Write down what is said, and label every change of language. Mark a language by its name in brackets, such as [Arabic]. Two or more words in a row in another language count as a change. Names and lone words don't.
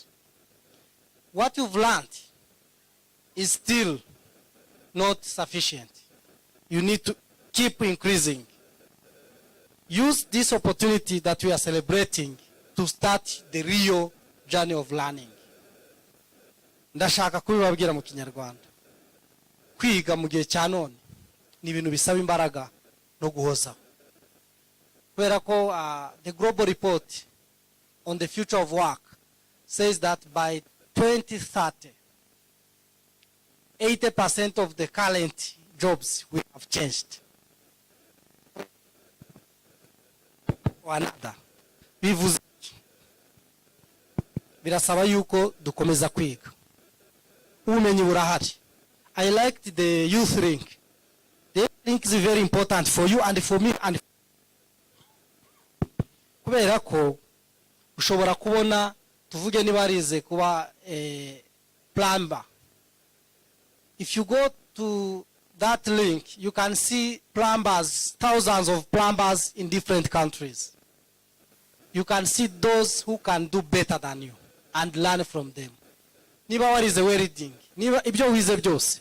[English] What you've learned is still not sufficient. You need to keep increasing. Use this opportunity that we are celebrating to start the real journey of learning. [Kinyarwanda] Ndashaka kubibabwira mu Kinyarwanda. Kwiga mu gihe cya none ni ibintu bisaba imbaraga no guhoza. Kubera ko [English] the global report on the future of work says that by 2030, 80% of the current jobs will have changed. Or another. [Kinyarwanda] Bivuze birasaba yuko dukomeza kwiga. Ubumenyi burahari. [English] I liked the youth link. The youth link is very important for you and for me and [Kinyarwanda] kubera ko ushobora kubona tuvuge niba arize kuba [English] plumber. If you go to that link, you can see plumbers, thousands of plumbers in different countries. You can see those who can do better than you and learn from them. [Kinyarwanda] Niba warize welding, niba ibyo wize byose.